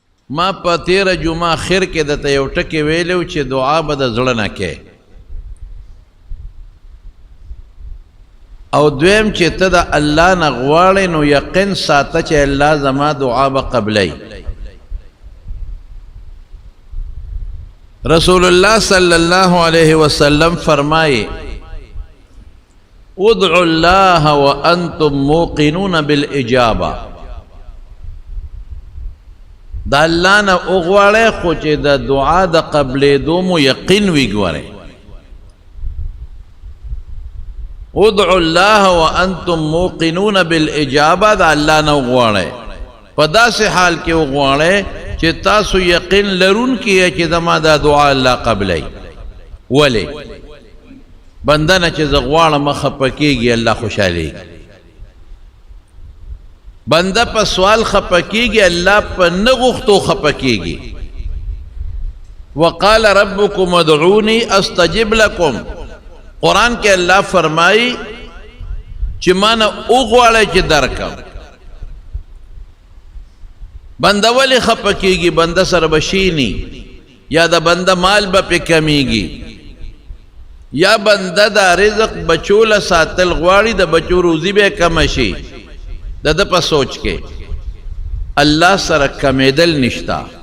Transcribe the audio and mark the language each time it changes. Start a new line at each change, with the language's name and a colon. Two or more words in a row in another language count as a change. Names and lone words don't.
Pashto: ما په تیره جمعه خیر کې درته یو ټکي ویلو چې دعا به د زړه نه کې او دویم چې ته د الله نه غواړې نو یقین ساته چې الله زما دعا به قبلی رسول الله
Arabic: صلی الله علیه وسلم
Pashto: فرمایي
Arabic: ادعوا الله وانتم موقنون بالاجابه
Pashto: دا الله نه وغواړئ خو چې د دعا د قبلېدو مو یقین وي ګورئ
Arabic: ادعوا الله وانتم موقنون بالاجابه
Pashto: دا الله نه وغواړئ په داسې حال کې وغواړئ چې تاسو یقین لرونکي یې چې زما دا دعا الله قبلوي ولې بنده نه چې زه غواړم خفه کېږي الله خوشحالېږي بنده په سوال خفه کېږي الله په نه غوښتو خفه کېږي
Arabic: وقال ربكم ادعوني استجب لكم
Pashto: قرآن کې الله فرمایي چې ما نه وغواړئ چې درکم بنده ولې خفه کېږي بنده سره به شیني یا د بنده مال به پې کمیږي یا بنده دا رزق بچو له ساتل غواړي د بچو روزي به کمه شي د ده په سوچ کې الله سره کمیدل نشتا